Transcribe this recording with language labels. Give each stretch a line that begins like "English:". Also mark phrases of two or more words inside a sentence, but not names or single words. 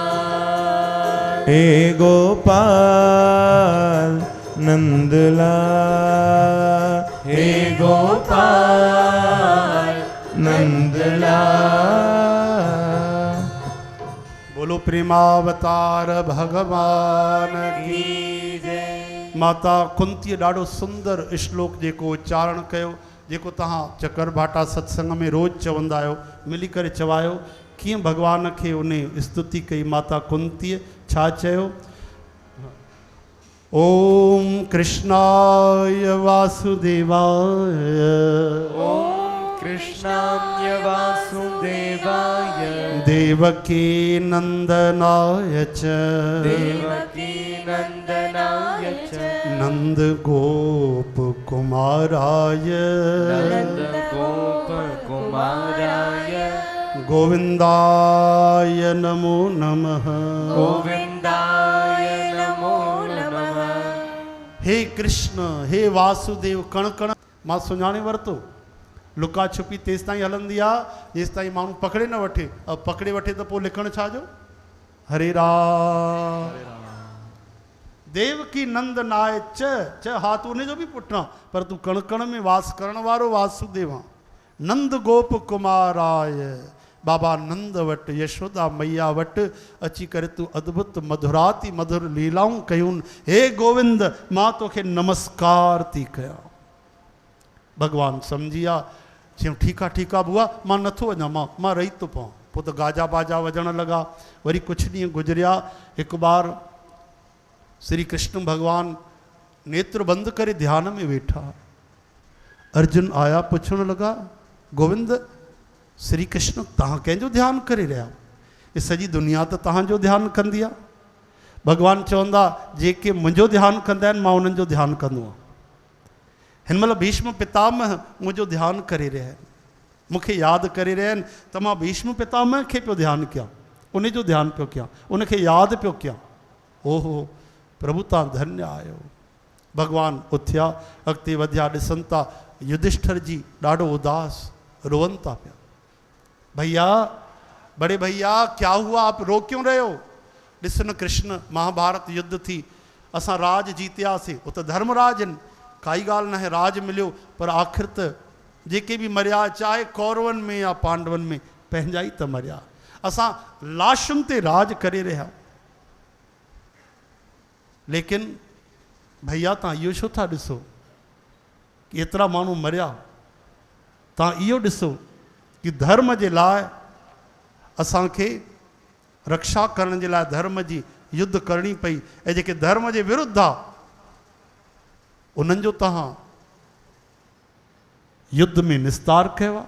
Hindi: हे गोपाल नंदलाल। हे गोपाल नंदलाल। बोलो प्रेमावतार भगवान की। की जय।
Sindhi: माता कुंतीअ ॾाढो सुंदर श्लोक जेको उच्चारण कयो, जेको तव्हां चकर भाटा सत्संग में रोज़ चवंदा आहियो, मिली करे चवायो कीअं भगवान खे उन स्तुति कई माता कुंतीअ। छा चयो?
Sanskrit: ओम कृष्णाय वासुदेवाय। ओम कृष्णाय वासुदेवाय। देवकी नंदनाय च। देवकी नंदनाय च। नंद गोप कुमाराय। नंद गोप कुमाराय। गोविंदाय नमो नमः। गोविंदाय नमो नमः। हे कृष्ण हे वासुदेव।
Sindhi: कण कण मां सुञाणे वरितो। लुका छुपी तेसि ताईं हलंदी आहे जेसि ताईं माण्हू पकड़े न वठे। अब पकड़े वठे त पोइ लिखणु छा जो? हरे राम।
Sanskrit: देवकी नंद नाय च
Sindhi: हाथ उन जो बि पुठियां, पर तूं कण कण में वास करण वारो वासुदेव आहे।
Sanskrit: नंद गोप कुमाराय।
Sindhi: बाबा नंद वटि यशोदा मैया वटि अची करे तूं अद्भुत मधुराती मधुर लीलाऊं कयूं। हे गोविंद मां तोखे नमस्कार थी कयां। भगवान सम्झी विया। चयूं ठीकु आहे ठीकु आहे बुआ, मां नथो वञा, मां रही थो पवां। पोइ त गाजा बाजा वॼण लॻा। वरी कुझु ॾींहं गुज़रिया। हिकु बार श्री कृष्ण भगवान नेत्र बंदि करे ध्यान में वेठा। अर्जुन आया, पुछण लॻा गोविंद श्री कृष्ण तव्हां कंहिंजो ध्यानु करे रहिया? ये सॼी दुनिया त तव्हांजो ध्यानु कंदी आहे। भगवान चवंदा जेके मुंहिंजो ध्यानु कंदा आहिनि मां उन्हनि जो ध्यानु कंदो आहियां। हिन महिल भीष्म पितामह मुंहिंजो ध्यानु करे रहिया आहिनि, मूंखे यादि करे रहिया आहिनि, त मां भीष्म पितामह खे पियो ध्यानु कयां, उन जो ध्यानु पियो कयां, उनखे यादि पियो कयां। ओहो प्रभु तव्हां धन्य आहियो। भगवान उथिया, अॻिते वधिया, ॾिसनि था युधिष्ठिर जी ॾाढो उदास, रोअनि था पिया।
Hindi: भैया, बड़े भैया क्या हुआ, आप रो क्यों रहे हो?
Sindhi: ॾिस न कृष्ण, महाभारत युद्ध थी, असां राज जीतियासीं,
Hindi: वो तो
Sindhi: धर्मराज आहिनि, काई ॻाल्हि न आहे, राज मिलियो, पर आख़िर त जेके बि मरिया, चाहे कौरवनि में या पांडवनि में, पंहिंजा ई त मरिया, असां लाशुनि ते राज करे रहिया। लेकिन भैया तव्हां इहो छो था ॾिसो कि एतिरा माण्हू मरिया? तव्हां इहो ॾिसो कि धर्म जे लाइ असांखे रक्षा करण जे लाइ धर्म जी युद्ध करणी पई, ऐं जेके धर्म जे विरुद्ध आहे उन्हनि जो तव्हां युद्ध में निस्तार कयो आहे।